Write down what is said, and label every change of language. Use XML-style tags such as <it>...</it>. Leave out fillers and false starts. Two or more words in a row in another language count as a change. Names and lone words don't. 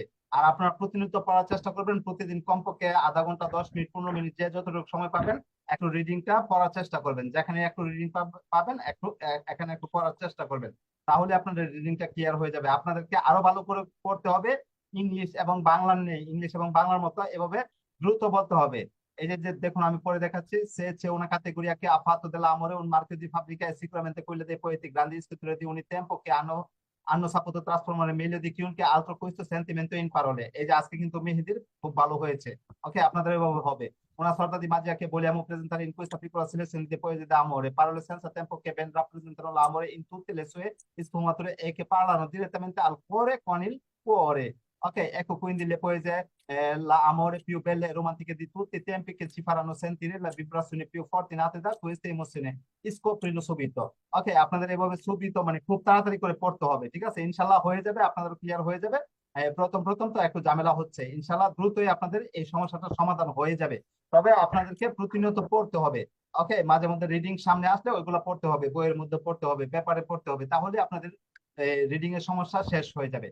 <bn>আর আপনারা প্রতিনিয়ত পড়ার চেষ্টা করবেন, প্রতিদিন কমপক্ষে আধা ঘন্টা, 10 মিনিট, 15 মিনিট, যে যতটুকু সময় পাবেন একটু রিডিংটা পড়ার চেষ্টা করবেন। যেখানে একটু রিডিং পাবেন এখানে একটু পড়ার চেষ্টা করবেন, তাহলে আপনাদের রিডিংটা ক্লিয়ার হয়ে যাবে। আপনাদেরকে আরো ভালো করে পড়তে হবে। ইংলিশ এবং বাংলার নেই, ইংলিশ এবং বাংলার মতো এভাবে দ্রুত বলতে হবে। এই যে দেখুন আমি পড়ে দেখাচ্ছি।</bn> <it>Se c'è una categoria che ha fatto dell'amore un marchio di fabbrica è sicuramente quella dei poeti, grandi scrittori di ogni tempo che hanno saputo trasformare meglio di chiunque altro questo sentimento in parole.</it> <bn>এই যে আজকে কিন্তু মেহেদির খুব ভালো হয়েছে। ওকে, আপনাদের এভাবে হবে।</bn> <it>Una sorta di magia che vogliamo presentare in questa piccola selezione di poesie d'amore, parole senza tempo che ben rappresentano l'amore in tutte le sue sfumature e che parlano direttamente al cuore con il cuore. Ok, ecco quindi le poesie, l'amore più belle e romantiche di tutti i tempi che ci faranno sentire le vibrazioni più forti nate da queste emozioni. Scoprilo subito.</it> <bn>Ok, আপনাদের এভাবে subito মানে খুব তাড়াতাড়ি করে পড়তে হবে, ঠিক আছে? ইনশাল্লাহ হয়ে যাবে, আপনাদের ক্লিয়ার হয়ে যাবে। প্রথম তো একটু ঝামেলা হচ্ছে, ইনশাল্লাহ দ্রুতই আপনাদের এই সমস্যাটার সমাধান হয়ে যাবে। তবে আপনাদেরকে প্রতিনিয়ত পড়তে হবে। ওকে, মাঝে মধ্যে রিডিং সামনে আসলে ওইগুলো পড়তে হবে, বইয়ের মধ্যে পড়তে হবে, পেপারে পড়তে হবে, তাহলে আপনাদের রিডিং এর সমস্যা শেষ হয়ে যাবে।</bn>